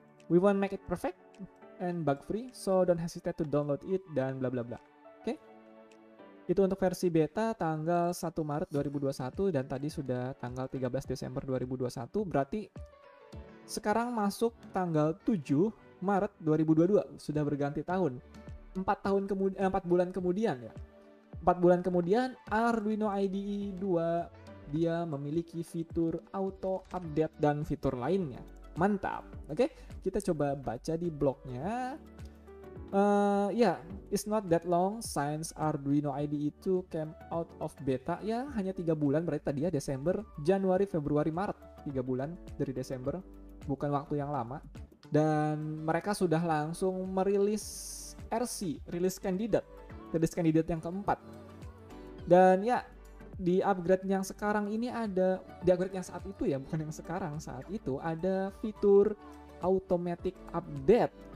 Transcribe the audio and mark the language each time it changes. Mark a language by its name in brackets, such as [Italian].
[English] We want make it perfect and bug free, so don't hesitate to download it [Indonesian] dan bla bla bla. Oke? Itu untuk versi beta tanggal 1 Maret 2021 dan tadi sudah tanggal 13 Desember 2021. Berarti sekarang masuk tanggal 7 Maret 2022, sudah berganti tahun. 4 bulan kemudian ya. 4 bulan kemudian Arduino IDE 2 dia memiliki fitur auto update dan fitur lainnya. Mantap. Oke, kita coba baca di blognya. [English] It's not that long since Arduino IDE 2 came out of beta. [Indonesian] Ya, hanya 3 bulan, berarti tadi ya Desember, Januari, Februari, Maret. 3 bulan dari Desember, bukan waktu yang lama. Dan mereka sudah langsung merilis RC, rilis kandidat yang keempat. Dan ya, di upgrade yang sekarang ini ada, di upgrade yang saat itu ya, bukan yang sekarang, saat itu ada fitur automatic update.